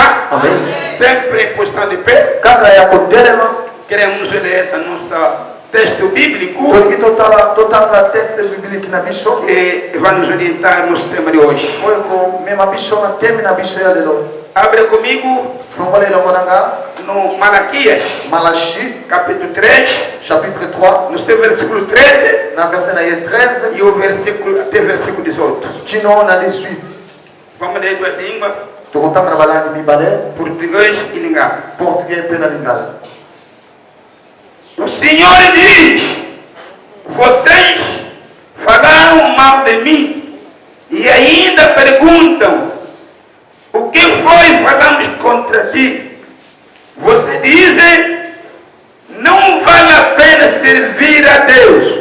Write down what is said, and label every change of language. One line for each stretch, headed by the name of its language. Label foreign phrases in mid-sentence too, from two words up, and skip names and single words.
Portuguese: Amém. Sempre postando de pé. Queremos ler a nossa texto bíblico que vai nos orientar no tema de hoje. Abre comigo
Lingala: Fungola ilongo nanga.
Portuguese: no Malaquias,
Lingala: Malachi,
Portuguese: capítulo 3,
French: chapitre 3,
Portuguese: no seu versículo 13
Lingala: na verset na ye 13,
Portuguese: e o versículo, até versículo 18.
Lingala: kino na 18.
Portuguese: Vamos ler duas línguas,
Lingala: Tokotanga na balangi mibale,
Portuguese: português e lingala.
Lingala: português pe na lingala.
Portuguese: O Senhor diz: vocês falaram mal de mim e ainda perguntam: o que foi falamos contra ti? Vocês dizem: não vale a pena servir a Deus.